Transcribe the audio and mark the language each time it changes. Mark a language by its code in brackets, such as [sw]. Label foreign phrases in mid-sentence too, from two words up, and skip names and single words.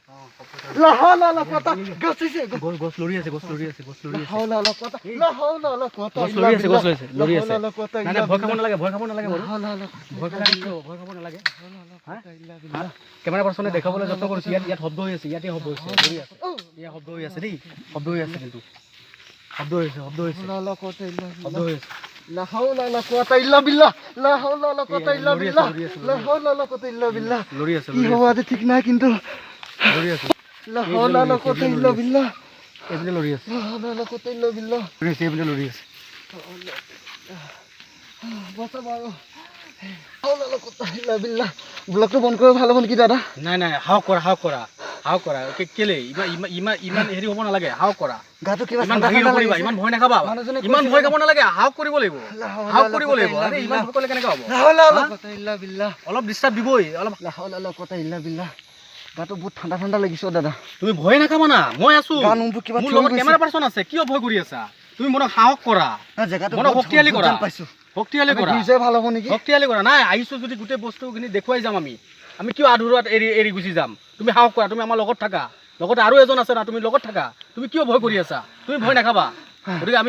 [as] গছ লৰি আছে গছ লৰি আছে গছ লৰি আছে নাই নাই ভয় খাব নালাগে ভয় খাব নালাগে বাৰু ভয় খাব নালাগে [en] camera person [as] দেখাবলৈ যত্ন কৰিছোঁ ইয়াত শব্দ হৈ আছে ইয়াতে শব্দ হৈছে লৰি আছে ইয়াত শব্দ হৈ আছে দেই শব্দ হৈ আছে কিন্তু শব্দ হৈ আছে শব্দ হৈ আছে শব্দ হৈ আছে [ar] لا حول ولا قوة إلا بالله لا حول ولا قوة إلا بالله لا حول ولا قوة إلا بالله [as] লৰি আছে কি হ'ব আজি ঠিক নাই কিন্তু লৰি আছে [ar] لا حول ولا قوة إلا بالله [as] এইপিনে লৰি আছে [ar] لا حول ولا قوة إلا بالله [as] লৰি আছে এইপিনে লৰি আছে বসা বাৰু [ar] حول ولا قوة إلا بالله [as] ব্লকটো বন্ধ কৰিব ভাল হ'ব নেকি দাদা নাই নাই হাওক কৰা কেলে ইমান হেৰি হ'ব নালাগে হাওক কৰা গাটো কিবা ইমান ভাঙি নপৰিবা ইমান ভয় নাখাবা ইমান ভয় খাব নালাগে হাওক কৰিব লাগিব হাওক কৰিব লাগিব আৰে ইমান ভয় কৰিলে কেনেকৈ হ'ব [ar] لا حول ولا قوة إلا بالله [as] অলপ ডিষ্টাৰ্ব দিবই অলপ [ar] لا حول ولا قوة إلا بالله [as] গাটো বহুত ঠাণ্ডা ঠাণ্ডা লাগিছে দাদা তুমি ভয় নাখাবা না মই আছো গা নোমবোৰ কিবা মোৰ লগত [en] camera person [as] আছে কিয় ভয় কৰি আছা তুমি মনক সাহস কৰা জেগাটো মনক শক্তিশালী কৰা পাইছো শক্তিশালী কৰা নিজে ভাল হ'ব নেকি শক্তিশালী কৰা নাই আহিছো যদি গোটেই বস্তুখিনি দেখুৱাই যাম আমি কিয় আধৰুৱাত এৰি গুচি যাম তুমি সাহস কৰা তুমি আমাৰ লগত থাকা লগতে আৰু এজন আছে না তুমি লগত থাকা তুমি কিয় ভয় কৰি আছা তুমি ভয় নাখাবা গতিকে আমি